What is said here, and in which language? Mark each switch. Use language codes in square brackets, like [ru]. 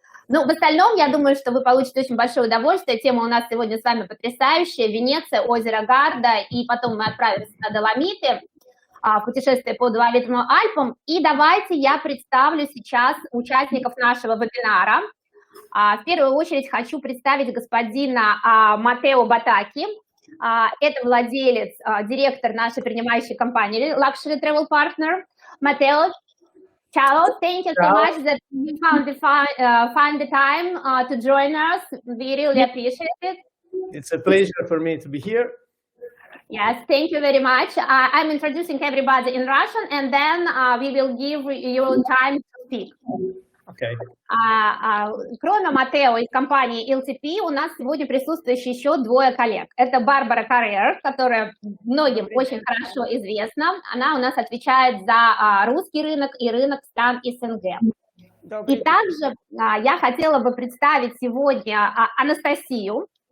[ru] Ну, в остальном, я думаю, что вы получите очень большое удовольствие, тема у нас сегодня с вами потрясающая, Венеция, озеро Гарда, и потом мы отправимся на Доломиты, в путешествие по Доломитным Альпам, и давайте я представлю сейчас участников нашего вебинара. В первую очередь хочу представить господина Матео Батаки. Это владелец, директор нашей принимающей компании Luxury Travel Partner. [en] Матео, ciao, thank you so much that you find the time to join us. We really appreciate it. It's a pleasure for me to be here. Yes, thank you very much. I'm introducing everybody in Russian, and then we will give you time to speak. Okay. [ru] Кроме Матео из компании LTP, у нас сегодня присутствуют еще 2 коллег. Это Барбара Каррер, которая многим очень хорошо известна. Она у нас отвечает за русский рынок и рынок стран СНГ. И также я хотела бы представить сегодня Анастасию.